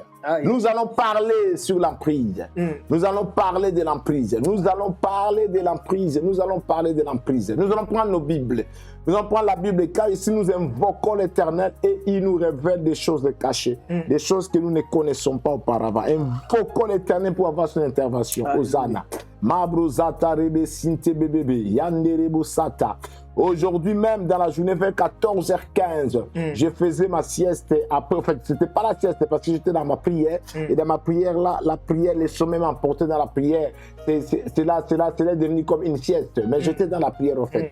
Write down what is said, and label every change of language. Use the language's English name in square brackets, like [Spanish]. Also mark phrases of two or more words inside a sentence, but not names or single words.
[French] Nous allons parler sur l'emprise. Nous allons parler de l'emprise. Nous allons parler de l'emprise. Nous allons parler de l'emprise. Nous allons prendre nos Bibles. Nous allons prendre la Bible car ici nous invoquons l'Éternel et il nous révèle des choses cachées, des choses que nous ne connaissons pas auparavant. Invoquons l'Éternel pour avoir son intervention. Hosanna. Mabrozata rebe sinte bebebe yanderebo sata. Aujourd'hui même, dans la journée vers 14h15, je faisais ma sieste. Après, en fait, c'était pas la sieste parce que j'étais dans ma prière. Et dans ma prière, là, la prière, les sommets m'emportaient dans la prière. C'est là devenu comme une sieste. Mais j'étais dans la prière, en fait.